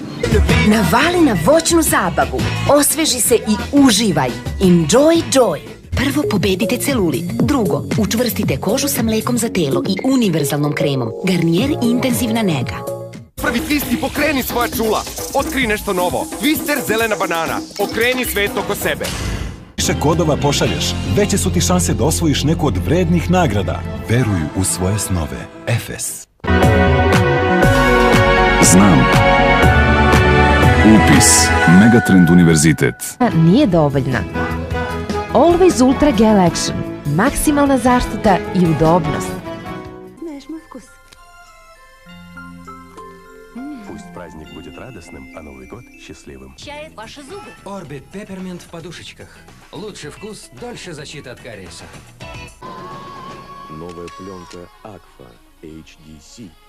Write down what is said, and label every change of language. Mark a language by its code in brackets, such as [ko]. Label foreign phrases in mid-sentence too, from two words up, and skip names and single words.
[sr] Navali na voćnu zabavu. Osveži se i uživaj. [en] Enjoy joy. [sr] Prvo, pobedite celulit. Drugo, učvrstite kožu sa mlekom za telo i univerzalnom kremom. Garnier intenzivna nega. Prvi Twisti, pokreni svoja čula. Otkrij nešto novo. Twister zelena banana. Okreni svet oko sebe. Više kodova pošalješ, veće su ti šanse da osvojiš neku od vrednih nagrada. Veruj u svoje snove. Efes. Znam. Upis. Megatrend univerzitet. Nije dovoljna. Always Ultra Gel Action. Maksimalna zaštita i udobnost. [ru] Знаешь мой вкус. Пусть праздник будет радостным, а Новый год счастливым. Чает ваши зубы. Орбит Пепперминт в подушечках. Лучший вкус, дольше защита от кариеса. Новая пленка Акфа HDC.